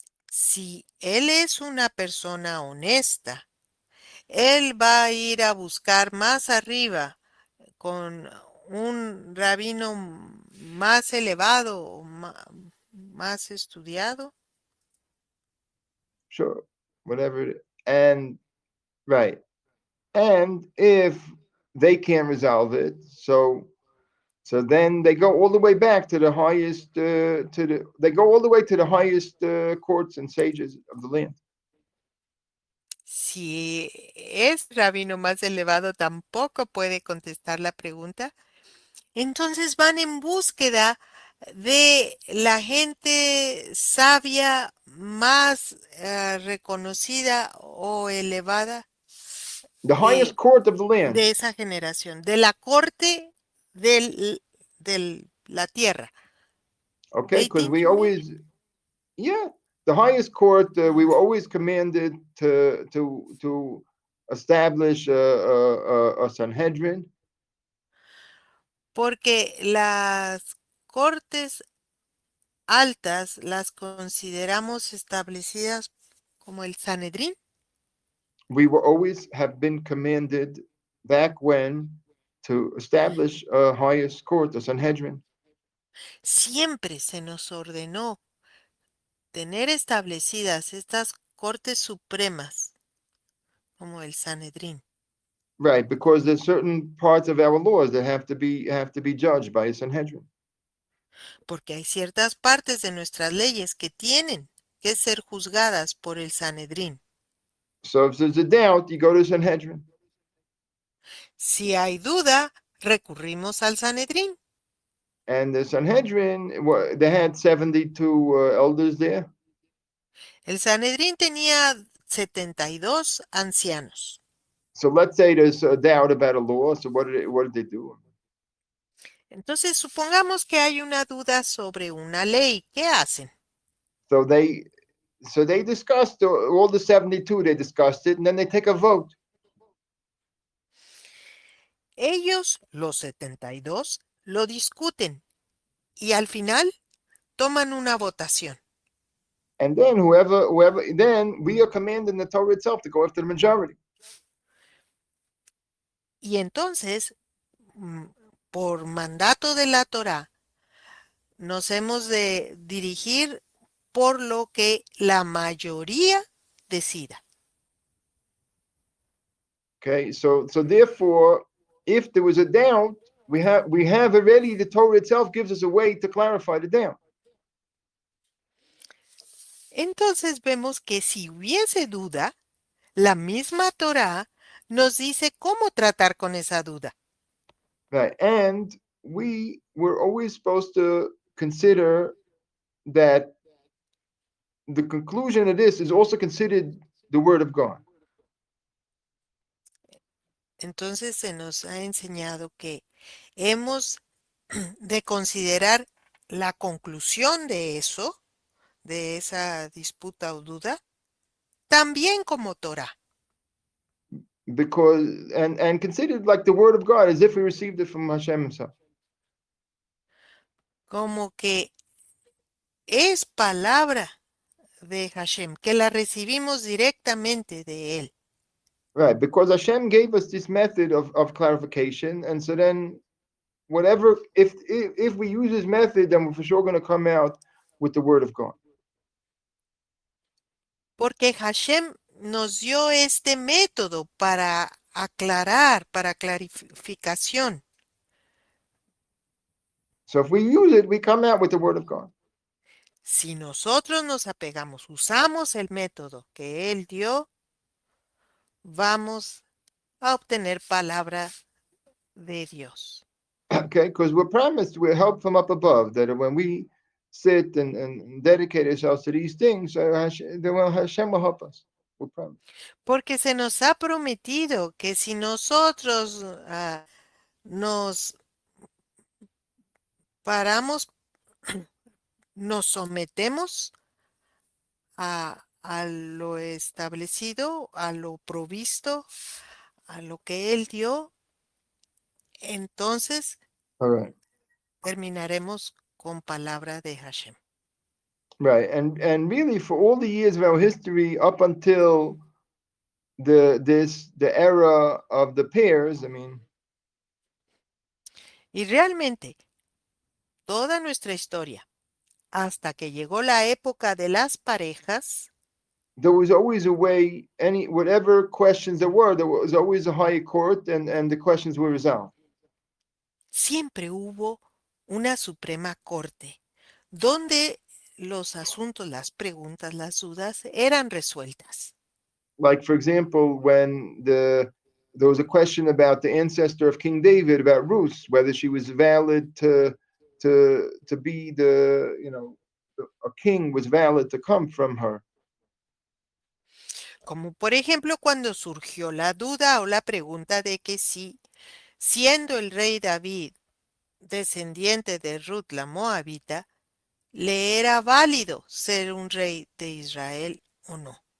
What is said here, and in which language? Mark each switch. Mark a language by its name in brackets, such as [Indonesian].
[Spanish] Si él es una persona honesta, él va a ir a buscar más arriba con un rabino más elevado, más estudiado. [English] Sure, whatever. And right, and if they can't resolve it, so then they go all the way back to the highest they go all the way to the highest courts and sages of the land. [Spanish] Si es rabino más elevado tampoco puede contestar la pregunta, entonces van en búsqueda de la gente sabia más reconocida o elevada [English] The highest [Spanish] de, [English] court of the land. [Spanish] de esa generación, de la corte de la tierra. [English] Okay, [Hebrew] Beit [English] because [Hebrew] Din, [English] we you mean? always, yeah, the highest court, we were always commanded to establish a Sanhedrin. [Spanish] Porque las cortes altas las consideramos establecidas como el Sanedrín. [English] We were always have been commanded back when to establish a highest court, a Sanhedrin. [Spanish] Siempre se nos ordenó tener establecidas estas cortes supremas como el Sanedrín, [English] Right, because there's certain parts of our laws that have to be judged by a Sanhedrin. [Spanish] porque hay ciertas partes de nuestras leyes que tienen que ser juzgadas por el Sanedrín. [English] So if there's a doubt, you go to Sanhedrin. [Spanish] Si hay duda, recurrimos al Sanedrín. [English] And the Sanhedrin, they had 72 elders there. [Spanish] El Sanedrín tenía 72 ancianos. [English] So let's say there's a doubt about a law. So what did they do? [Spanish] Entonces, supongamos que hay una duda sobre una ley. ¿Qué hacen? [English] So they discussed all the 72. They discussed it, and then they take a vote. [Spanish] Ellos, los 72, lo discuten y al final toman una votación. [English] And then then we are commanded in the Torah itself to go after the majority. [Spanish] Y entonces, por mandato de la Torá, nos hemos de dirigir por lo que la mayoría decida. [English] Okay, so therefore, if there was a doubt, we have already the Torah itself gives us a way to clarify the doubt. [Spanish] Entonces vemos que si hubiese duda, la misma Torá nos dice cómo tratar con esa duda. [English] Right, and we were always supposed to consider that the conclusion of this is also considered the word of God. [Spanish] Entonces se nos ha enseñado que hemos de considerar la conclusión de eso, de esa disputa o duda, también como Torah. [English] Because and considered like the word of God as if we received it from Hashem himself. [Spanish] Como que es palabra de Hashem, que la recibimos directamente de él. [English] Right, because Hashem gave us this method of clarification, and so then whatever if we use this method, then we're for sure going to come out with the word of God. [Spanish] Porque Hashem nos dio este método para aclarar, para clarificación. [English] So if we use it, we come out with the word of God. [Spanish] Si nosotros nos apegamos, usamos el método que él dio, vamos a obtener palabra de Dios. [English] Okay, because we're promised we're help from up above, that when we sit and dedicate ourselves to these things, Hashem will help us. We're promised. [Spanish] Porque se nos ha prometido que si nosotros nos paramos, nos sometemos a lo establecido, a lo provisto, a lo que Él dio, entonces [English] All right. [Spanish] terminaremos con palabra de Hashem. [English] Right, and really for all the years of our history up until the era of the pairs, I mean, [Spanish] Y realmente, toda nuestra historia, hasta que llegó la época de las parejas, [English] there was always a way, whatever questions there was always a higher court, and the questions were resolved. [Spanish] siempre hubo una Suprema Corte, donde los asuntos, las preguntas, las dudas eran resueltas. [English] Like for example, when there was a question about the ancestor of King David, about Ruth, whether she was valid to be a king was valid to come from her. [Spanish] Como por ejemplo cuando surgió la duda o la pregunta de que si, siendo el rey David descendiente de Ruth la Moabita, le era válido ser un rey de Israel o no.